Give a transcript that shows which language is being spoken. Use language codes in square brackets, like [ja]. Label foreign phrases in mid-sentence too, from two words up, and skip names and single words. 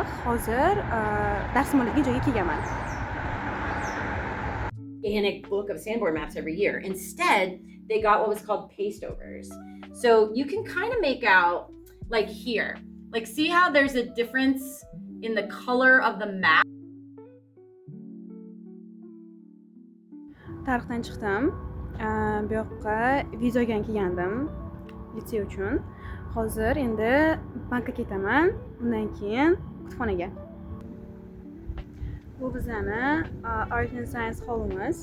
[uz] Hozir darsim bo'ladigan joyga kelganman. [en] Gigantic book of Sanborn maps every year. Instead, they got what was called pastovers. So you can kind of make out, like here, like see how there's a difference in the color of the map? [uz] Tarixdan chiqdim. Bu yoqqa vizaga kelgandim litsey uchun. Hozir endi bankka ketaman, undan keyin kutubxonaga. Bu bizani Art and Science Hall'imiz.